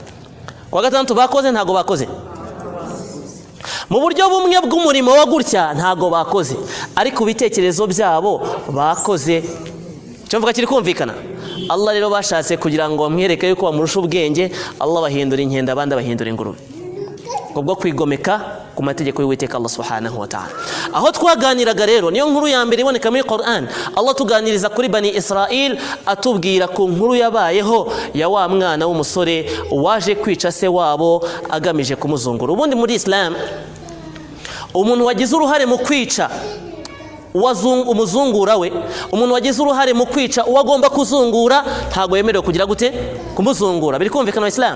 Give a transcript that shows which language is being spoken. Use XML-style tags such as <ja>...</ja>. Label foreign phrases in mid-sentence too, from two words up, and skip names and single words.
<rw>Kuwa gatandatu bakoze ntago bakoze mu buryo bumwe bw'umurimo wa gutya ntago bakoze ariko bitekerezo byabo bakoze. Cyo mvuga kiri kumvikana. Allah rero bashatse kugira ngo bamwereke yuko bamurusha ubwenge Allah bahindura inkende abandi bahindura ingurube kubwo kwigomeka ku mategeko y'Uwiteka Allah</rw> <ar>سبحانه وتعالى.</ar> <rw>Aho twaganiraga rero niyo nkuru ya mbere iboneka muri Qur'an. Allah tuganiriza kuri Bani Israel atubwira ku nkuru yabayeho ya wa mwana w'umusore waje kwica se wabo agamije kumuzungura. Ubundi muri Islam umuntu wagize uruhare mu kwica umuzungura we umuntu wagize uruhare mu kwica uwagomba kuzungura ntago yemerewe kugira gute kumuzungura. Biri kumvikana mu Islam.</rw>